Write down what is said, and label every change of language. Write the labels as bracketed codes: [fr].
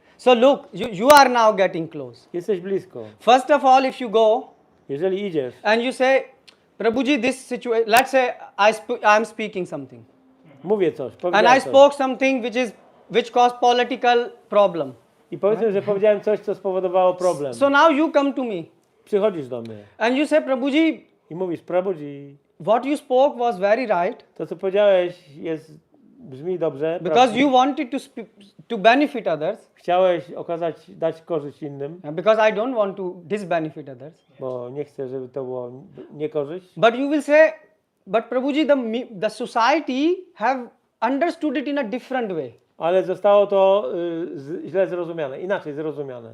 [en] So look, you are now getting close. [pl] Jesteś blisko. [en] First of all, if you go, [pl] jeżeli idziesz, [en] and you say, Prabhuji, this situation, let's say I'm speaking something. [pl] Mówię coś, [en] And I spoke something which caused political problem. [pl] I powiedzmy, że powiedziałem coś, co spowodowało problem. [en] So now you come to me. [pl] Przychodzisz do mnie. [en] And you say, Prabhuji, [pl] i mówisz, Prabhuji, [en] what you spoke was very right. [pl] To, co powiedziałeś, brzmi dobrze. [en] Because you wanted to benefit others. [pl] Chciałeś dać korzyść innym. [en] Because I don't want to disbenefit others. [pl] Bo nie chcę, żeby to było niekorzyść. [en] But you will say, but Prabhuji, the society have understood it in a different way. [pl] Ale zostało to źle zrozumiane, inaczej zrozumiane.